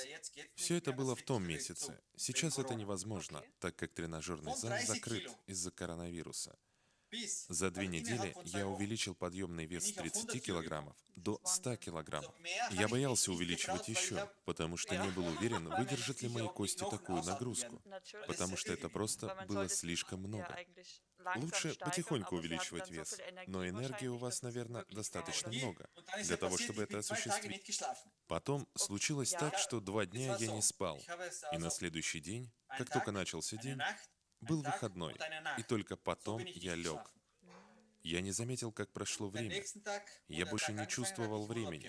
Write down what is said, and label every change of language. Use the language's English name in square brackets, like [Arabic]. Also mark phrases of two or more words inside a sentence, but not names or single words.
[Russian] Все это было в том месяце. Сейчас это невозможно, так как тренажерный зал закрыт из-за коронавируса. За 2 недели я увеличил подъемный вес с 30 килограммов до 100 килограммов. Я боялся увеличивать еще, потому что не был уверен, выдержат ли мои кости такую нагрузку, [German] Natürlich, [Russian] потому что это просто [German] weil man [Russian] было [German] sollte [Russian] слишком [German] ja [Russian] много. [German] eigentlich langsam [Russian] Лучше [German] steigern, [Russian] потихоньку [German] aber sie hatten [Russian] увеличивать [German] dann so [Russian] вес, [German] viel Energie [Russian] но энергии у [German] wahrscheinlich, [Russian] вас, [German] dass es [Russian] наверное, [German] wirklich [Russian] достаточно [German] viel. [Russian] много для того, чтобы это осуществить. Потом случилось [German] Ja. [Russian] так, что 2 дня я не спал, и на следующий день, как только начался день, Был выходной, и только потом я лег. Mhm. Я не заметил, как прошло время. Я больше не чувствовал времени.